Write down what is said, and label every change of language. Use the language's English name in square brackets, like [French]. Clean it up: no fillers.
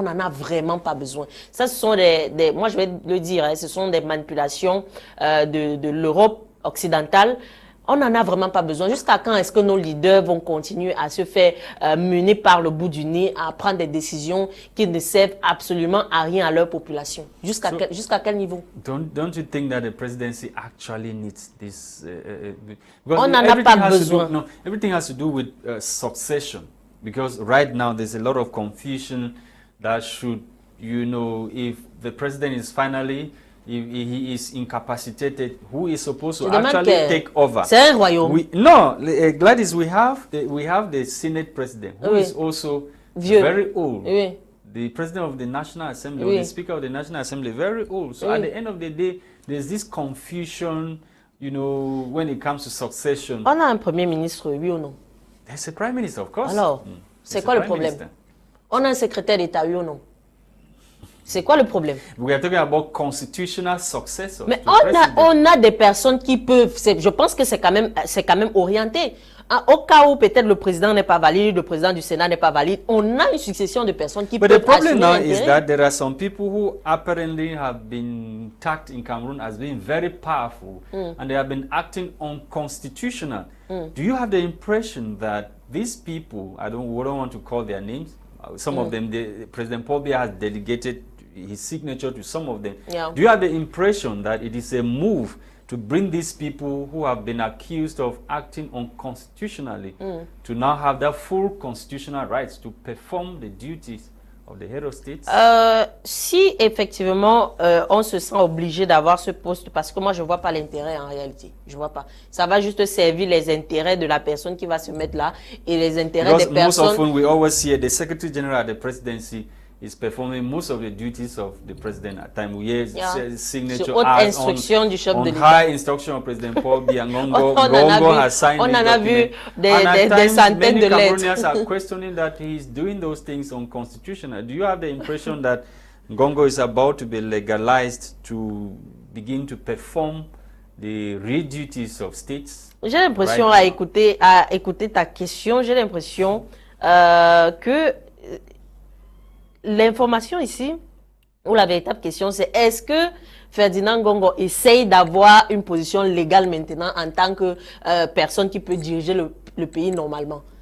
[French] On n'en a vraiment pas besoin. Ça, ce sont moi je vais le dire, hein, ce sont des manipulations de l'Europe occidentale. On n'en a vraiment pas besoin. Jusqu'à quand est-ce que nos leaders vont continuer à se faire mener par le bout du nez, à prendre des décisions qui ne servent absolument à rien à leur population? Jusqu'à quel niveau? [English] Don't you think that the presidency actually needs this? [French] On n'en a pas besoin. [English] No, everything has to do with succession. Because right now there's a lot of confusion that should, you know, if the president is finally... If he is incapacitated, who is supposed to actually take over? [French] C'est un royaume. [English] No, Gwladys, we have the Senate president who is also very old. The president of the National Assembly, or the Speaker of the National Assembly, very old. So at the end of the day, there's this confusion, you know, when it comes to succession. [French] On a un premier ministre, oui ou non? [English] There's a prime minister, of course. [French] Alors, c'est quoi le problème? On a un secrétaire d'État, oui ou non? C'est quoi le problème? [English] We are talking about constitutional successors. [French] Mais on a des personnes qui peuvent, je pense que c'est quand même orienté. Au cas où peut-être le président n'est pas valide, le président du Sénat n'est pas valide, on a une succession de personnes qui peuvent assurer l'intérêt. [English] But the problem now is that there are some people who apparently have been tagged in Cameroon as being very powerful and they have been acting unconstitutional. Do you have the impression that these people, we don't want to call their names, some of them, President Paul Biya has delegated his signature to some of them. Yeah. Do you have the impression that it is a move to bring these people who have been accused of acting unconstitutionally to now have their full constitutional rights to perform the duties of the head of state? [French] Si effectivement on se sent obligé d'avoir ce poste, parce que moi je vois pas l'intérêt en réalité, je vois pas. Ça va juste servir les intérêts de la personne qui va se mettre là et les intérêts des personnes. [English] Most often we always see the Secretary General of the Presidency is performing most of the duties of the president at time. We hear signature as on high instruction of President Paul Biya. Ngongo has signed [French] on en a vu des centaines de lettres. [English] Cameroonians are questioning that he is doing those things unconstitutional. Do you have the impression that Ngongo is about to be legalized to begin to perform the real duties of states? [French] J'ai l'impression, à écouter ta question, j'ai l'impression que l'information ici, ou la véritable question, c'est est-ce que Ferdinand Ngongo essaye d'avoir une position légale maintenant en tant que personne qui peut diriger le pays normalement?